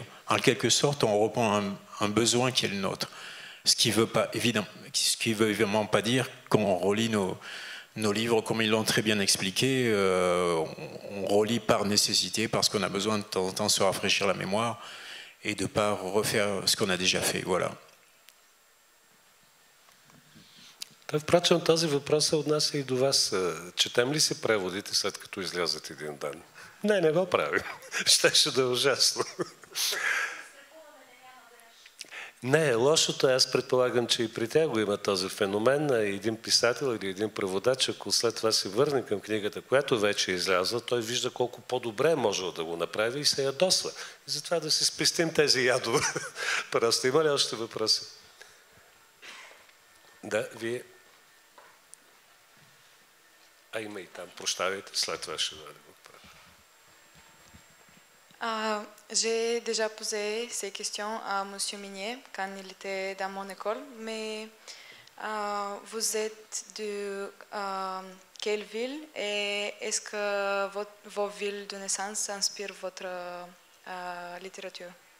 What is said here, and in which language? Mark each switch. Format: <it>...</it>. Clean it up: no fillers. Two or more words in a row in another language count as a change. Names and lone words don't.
<fr>En quelque sorte, on reprend un besoin qui est le nôtre. Ce qui veut évidemment pas dire qu'on relit nos livres comme ils l'ont très bien expliqué. On relit par nécessité, parce qu'on a besoin de temps en temps de se rafraîchir la mémoire et de ne pas refaire ce qu'on a déjà fait. Voilà.</fr> <bg>Впрочем, този въпрос се отнася и до вас. Четем ли си преводите, след като излязат един ден? Не го правим. Щеше да е ужасно. Не, лошото е, аз предполагам, че и при тях го има този феномен. Един писател или един преводач, ако след това се върне към книгата, която вече е излязла, той вижда колко по-добре е можел да го направи и се ядосва. И затова да си спестим тези ядове. Просто има ли още въпроси? Да, вие... има и там, прощавайте, след това ще дойде.</bg> <fr>J'ai déjà posé ces questions à M. Minier quand il était dans mon école, mais vous êtes de quelle ville et est-ce que vos villes de naissance inspirent votre littérature?</fr>